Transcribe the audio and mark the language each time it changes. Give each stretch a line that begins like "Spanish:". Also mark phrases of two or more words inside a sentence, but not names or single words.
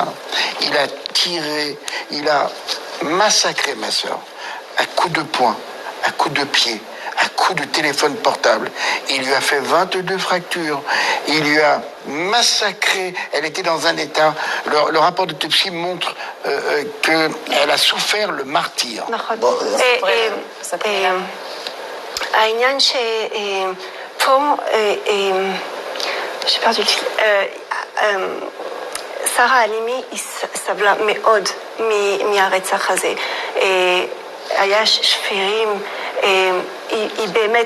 French: Il a tiré, il a massacré ma sœur à coups de poing, à coups de pied, à coups de téléphone portable. Il lui a fait 22 fractures. Il lui a massacré. Elle était dans un état... Le rapport d'autopsie montre qu'elle a souffert le martyre.
Hebrew: העניין שפה, שפרתי, שרה אלימי היא סבלה מאוד מהרצח הזה. היה שפירים, היא באמת